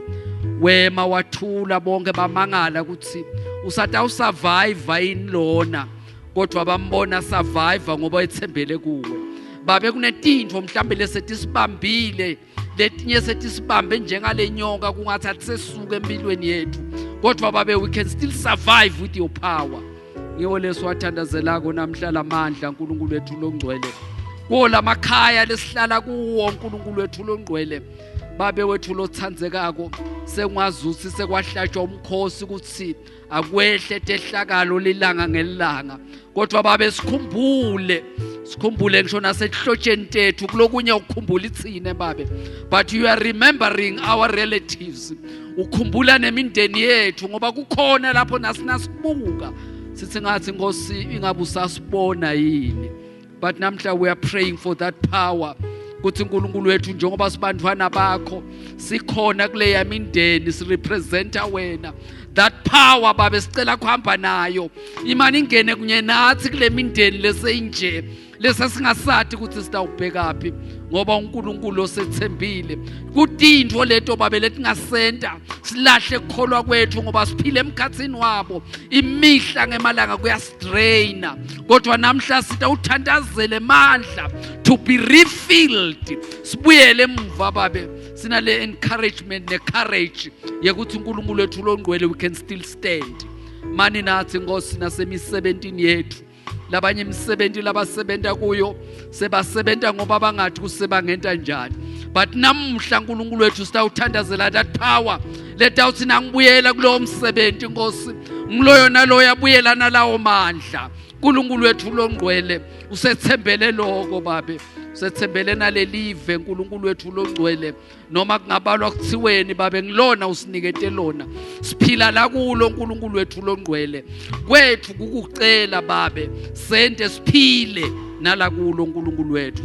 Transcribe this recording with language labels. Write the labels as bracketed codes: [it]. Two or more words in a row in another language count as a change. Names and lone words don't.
[ss] Wema wathula bonke bamangala ukuthi usata usurvive inlona. Kodwa bambona survive ngoba ethembele kuwe. Babe kunetintfo mhlambe lesetisibambile letinye setisibambe njengale nyoka kungathathi sesuke empilweni yethu. Kodwa babe [en] we can still survive with your power. [ss] Ngiwo leswathandazelako namhla lamandla uNkulunkulu wethu longcwele. Kola makhaya lesihlala kuwo uNkulunkulu wethu longcwele. Babe wethu lothandzekako sengwazuthi sekwahlatshwa umkhosi ukuthi akwehle tehlakalo lilanga ngelanga. Kodwa babe sikhumbule sikhumbule ngisho nasehlotsheni tethu kulokunye ukukhumbula ithine babe, [en] but you are remembering our relatives, [ss] ukukhumbula nemindeni yethu ngoba kukhona lapho nasinasibuka sithi ngathi Nkosi ingabe usasibona yini. But namhla [en] we are praying for that power [ss] kuthi uNkulunkulu wethu njengoba sibantwana bakho sikhona kule yamindeni sirepresenta wena, [en] that power [ss] babe sicela kuhamba nayo imani ingene kunye nathi kule mindeni leseyinje lesa singasathi ukuthi sitawubhekaphi ngoba uNkulunkulu osethembile kutindvo leto babe letingasenta silahle kukholwa kwethu ngoba siphile emkhatsini wabo imihla ngemalanga kuyastraina, kodwa namhla sitawuthandazele mandla [en] to be refilled, [ss] sibuyele emuva babe sinale encouragement ne courage yekuthi uNkulunkulu wethu longcwele [en] we can still stand. [ss] Mani nathi Nkosi nasemisebentini yethu, labanye imisebenzi labasebenta kuyo sebasebenta ngoba bangathi kusebangenta njani, but namhla uNkulunkulu wethu sitawuthandazela [en] that power [ss] letawuthi nangibuyela kulowo msebenzi Nkosi ngiloyo nalo yabuyela nalawo mandla. uNkulunkulu wethu longcwele usethembele lokho babe, usethembele nalelive uNkulunkulu wethu longcwele noma kungabalwa kuthiweni babe ngilona usinikete lona siphila la kulo uNkulunkulu wethu longcwele kwethu kukucela babe sente siphile nala kulo uNkulunkulu wethu.